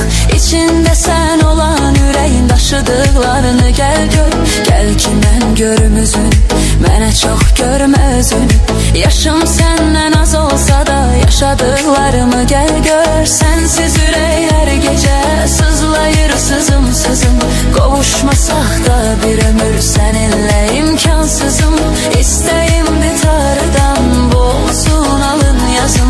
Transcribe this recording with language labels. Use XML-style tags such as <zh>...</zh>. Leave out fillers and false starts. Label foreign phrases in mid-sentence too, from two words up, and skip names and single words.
<tr>İçinde sen olan yüreğin daşıdıklarını gel gör.</tr> <az>Gel ki mən görüm üzün, mənə çox görmə özünü.</az> <tr>Yaşım senden az olsa da yaşadıklarımı gel gör.</tr> <az>Sensiz ürək her gece sızlayır sızım sızım.</az> <tr>Kavuşmasak da bir ömür seninle imkansızım.</tr> <az>İstəyimdi tarıdan, bu olsun alın yazım.</az>